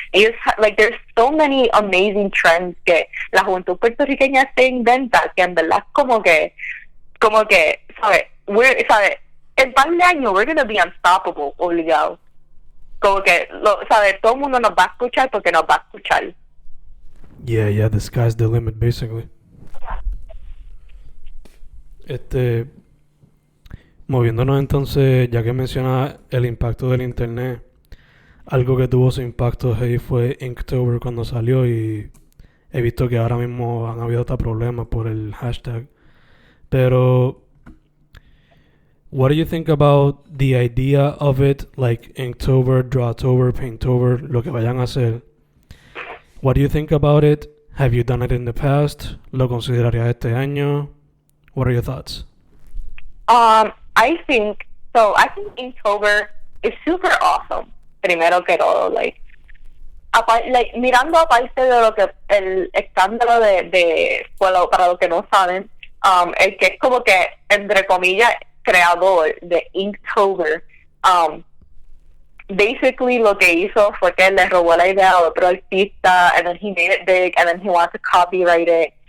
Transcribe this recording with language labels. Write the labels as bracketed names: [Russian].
[Spanish] Ellos, like, [English] there's so many amazing trends [Spanish] que la juventud puertorriqueña se inventa, que en verdad como que, ¿sabes? En par de años [English] we're gonna be unstoppable, [Spanish] obligado. Como que, ¿sabes? Todo el mundo nos va a escuchar porque nos va a escuchar. [English] Yeah, the sky's the limit, basically. [Spanish] Moviéndonos entonces, ya que mencionas el impacto del internet, algo que tuvo su impacto ahí fue Inktober cuando salió, y he visto que ahora mismo han habido hasta problemas por el hashtag. [English] Pero, what do you think about the idea of it, like Inktober, Drawtober, Painttober, [Spanish] lo que vayan a hacer? [English] What do you think about it? Have you done it in the past? [Spanish] ¿Lo considerarías este año? [English] What are your thoughts? I think Inktober is super awesome. [Spanish] Primero que todo, mirando aparte de lo que el escándalo bueno, para los que no saben, el que es como que entre comillas creador de Inktober, basically lo que hizo fue que le robó la idea a otro artista, [English] and then he made it big, and then he wants to copyright it.